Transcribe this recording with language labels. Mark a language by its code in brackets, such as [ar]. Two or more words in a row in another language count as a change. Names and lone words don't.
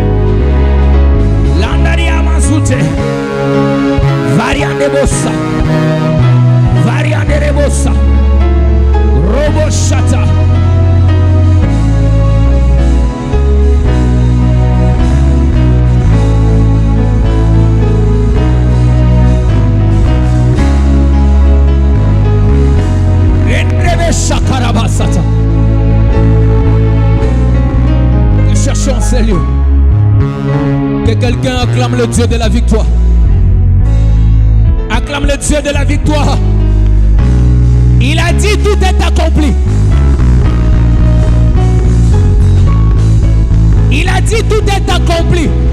[fr] Landaria Mazute Variante Bossa Variante Rebossa Robo Shata Enrebe Shakarabasata. Nous cherchons ces lieux. Que quelqu'un acclame le Dieu de la victoire. Acclame le Dieu de la victoire. Il a dit tout est accompli. Il a dit tout est accompli.